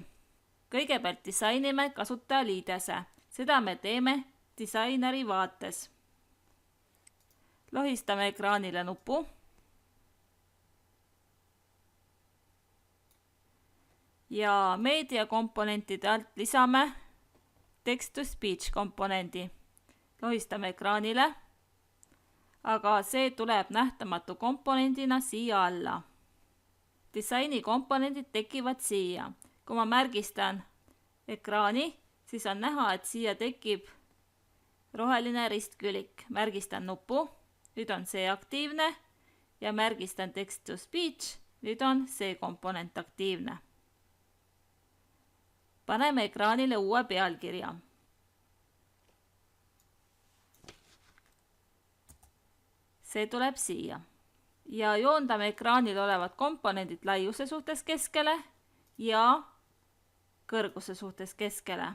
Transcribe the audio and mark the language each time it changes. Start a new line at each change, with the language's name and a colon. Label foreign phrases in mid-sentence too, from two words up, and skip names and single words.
Estonian: Kõigepealt disainime kasutajaliidese. Seda me teeme disaineri vaates. Lohistame ekraanile nupu. Ja meediakomponentide alt lisame
English: text-to-speech
Estonian: komponendi. Lohistame ekraanile, aga see tuleb nähtamatu komponendina siia alla. Disaini komponendid tekivad siia. Kui ma märgistan ekraani, siis on näha, et siia tekib roheline ristkülik. Märgistan nupu, nüüd on see aktiivne ja märgistan
English: text-to-speech,
Estonian: nüüd on see komponent aktiivne. Paneme ekraanile uue pealkirja. See tuleb siia. Ja joondame ekraanil olevad komponendid laiuse suhtes keskele ja kõrguse suhtes keskele.